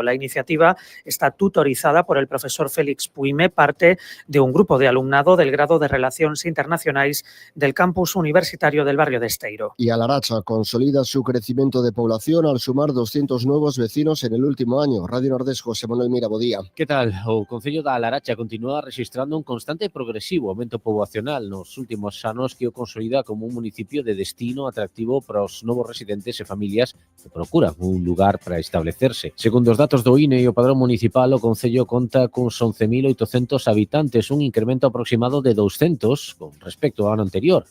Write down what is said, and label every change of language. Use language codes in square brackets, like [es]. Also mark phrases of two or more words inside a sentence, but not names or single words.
[es] La iniciativa está tutorizada por el profesor Félix Puime, parte de un grupo de alumnado del grado de Relaciones Internacionales del campus universitario del barrio de Esteiro. Y Alaracha consolida su crecimiento de población al sumar 200 nuevos vecinos en el último año. [gl] Radio Nordés, José Manuel Mira, bo día. Que tal? O Concello da Alaracha continúa registrando un constante e progresivo aumento poboacional nos últimos anos que o consolida como un municipio de destino atractivo para os novos residentes e familias que procuran un lugar para establecerse. Segundo os datos do INE e o Padrón Municipal, o Concello conta con 11.800 habitantes, un incremento aproximado de 200 con respecto ao ano anterior.